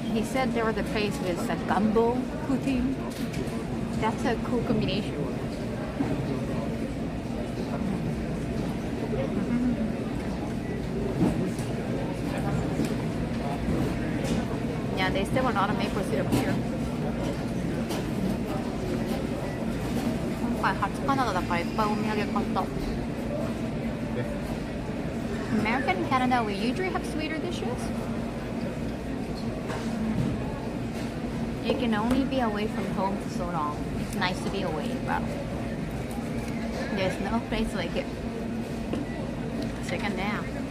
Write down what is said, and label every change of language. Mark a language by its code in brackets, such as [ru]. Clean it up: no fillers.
[en] He said there was a place with a gumbo poutine. That's a cool combination. Yeah, they still have a lot of maple syrup here. [ja] 今回初カナダだからいっぱいお土産買った。 [en] America and Canada, we usually have sweeter dishes. You can only be away from home for so long. It's nice to be away, but there's no place like it. Second down.